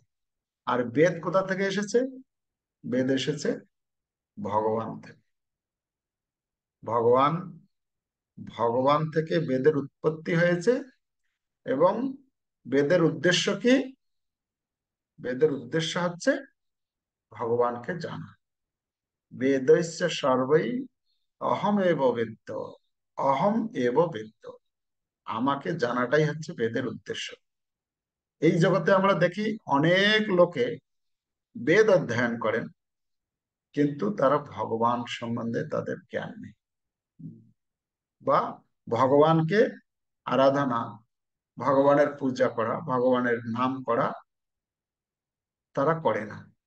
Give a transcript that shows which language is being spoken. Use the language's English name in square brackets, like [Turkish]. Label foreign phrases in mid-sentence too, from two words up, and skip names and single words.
[Bangla] আর বেদ কোথা থেকে এসেছে? বেদ এসেছে ভগবান থেকে। ভগবান, ভগবান থেকে বেদের উৎপত্তি হয়েছে। এবং বেদের উদ্দেশ্য কি? বেদের উদ্দেশ্য হচ্ছে ভগবানকে জানা। [Sanskrit] বেদস্য সর্বৈ অহম এব বেদ্য, অহম এব বেদ্য, [Bangla] আমাকে জানাটাই হচ্ছে বেদের উদ্দেশ্য। এই জগতে আমরা দেখি অনেক লোকে বেদ অধ্যয়ন করেন, কিন্তু তারা ভগবান সম্বন্ধে তাদের জ্ঞান নেই, বা ভগবানকে আরাধনা, ভগবানের পূজা করা, ভগবানের নাম করা তারা করে না।